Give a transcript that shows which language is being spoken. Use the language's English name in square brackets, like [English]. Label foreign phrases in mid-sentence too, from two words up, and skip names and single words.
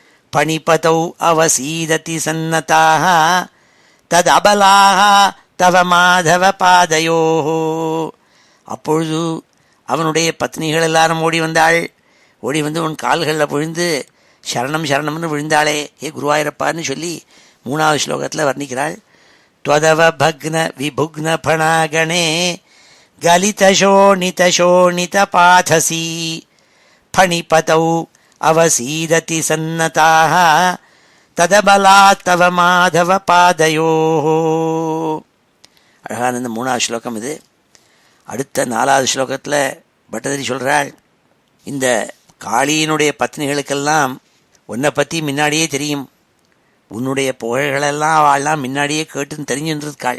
[Sanskrit] फणिपतौ अवसीदति सन्नताः तत् अबलाः तव माधव पादयोः. [Tamil] அப்பொழுது அவனுடைய பத்னிகள் எல்லாரும் ஓடி வந்தாள். ஓடி வந்து உன் கால்களில் விழுந்து சரணம் சரணம்னு விழுந்தாளே, ஏ குருவாயிரப்பான்னு சொல்லி 3வது ஸ்லோகத்தில் வர்ணிக்கிறாள். [Sanskrit] त्वदव भग्न विभुग्न फणागणे गलित शोणित शोणित पाथसी फणिपतौ अवसीदति सन्नताः तदबलात् तव माधव पादयोः. [Tamil] அழகான இந்த 3வது ஸ்லோகம் இது. அடுத்த 4வது ஸ்லோகத்தில் பட்டதிரி சொல்கிறாள், இந்த காளியினுடைய பத்னிகளுக்கெல்லாம் உன்னை பற்றி முன்னாடியே தெரியும், உன்னுடைய புகழ்களெல்லாம் அவள்லாம் முன்னாடியே கேட்டுன்னு தெரிஞ்சுருக்காள்.